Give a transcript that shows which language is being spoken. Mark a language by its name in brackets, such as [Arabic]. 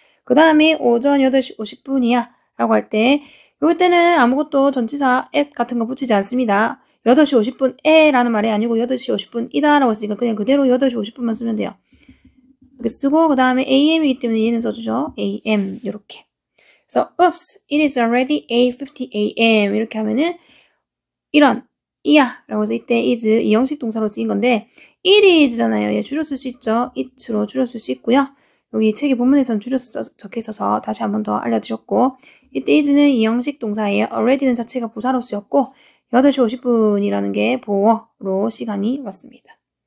[Korean] 그 다음에 오전 8시 50분이야 라고 할 때 요럴 때는 아무것도 전치사 at 같은 거 붙이지 않습니다. 8시 50분에 라는 말이 아니고 8시 50분이다 라고 했으니까 그냥 그대로 8시 50분만 쓰면 돼요. 이렇게 쓰고 그 다음에 am이기 때문에 얘는 써주죠. am 이렇게. [English] 그래서 oops, it is already 8:50 a.m. [Korean] 이렇게 하면은 이야 라고 해서 이때 is 이 형식 동사로 쓰인 건데 [English] it is [Korean] 잖아요. 얘 줄여 쓸 수 있죠. it로 줄여 쓸 수 있고요. 여기 책의 본문에서는 줄여서 적혀 있어서 다시 한 번 더 알려드렸고 이때 is는 이 형식 동사예요. already는 자체가 부사로 쓰였고 8시 50분이라는 게 보어로 시간이 왔습니다.